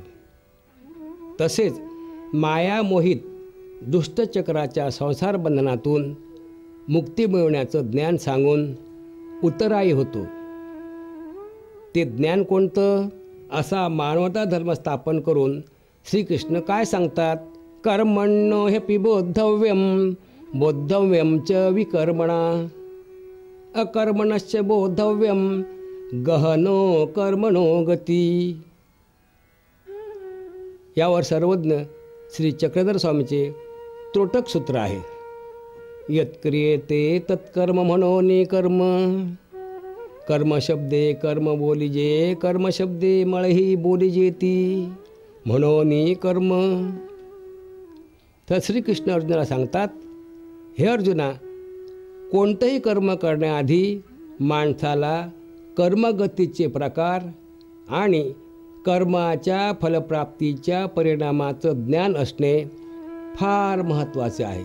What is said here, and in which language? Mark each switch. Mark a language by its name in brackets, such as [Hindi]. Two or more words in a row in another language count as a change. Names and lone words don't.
[Marathi] तसेच मायामोहित दुष्टचक्राच्या संसार बंधनातून मुक्ती मिळवण्याचं ज्ञान सांगून उत्तरायी होतो. ते ज्ञान कोणतं? असा मानवता धर्म स्थापन करून श्रीकृष्ण काय सांगतात? [Sanskrit] कर्मण्यो ह्यपि बोद्धव्यम च विकर्मणा अकर्मणश्च बोद्धव्यम गहनो कर्मणो गती. [Marathi] यावर सर्वज्ञ श्री चक्रधर स्वामीचे त्रोटक सूत्र आहे. यत्क्रियेते तत्कर्म म्हणोनी कर्म, कर्मशब्दे कर्म बोलिजे, कर्मशब्दे मळही बोलिजेती म्हणोनी कर्म. तर श्रीकृष्ण अर्जुनाला सांगतात, हे अर्जुना, कोणतंही कर्म करण्याआधी माणसाला कर्मगतीचे प्रकार आणि कर्माच्या फलप्राप्तीच्या परिणामाचं ज्ञान असणे फार महत्त्वाचे आहे.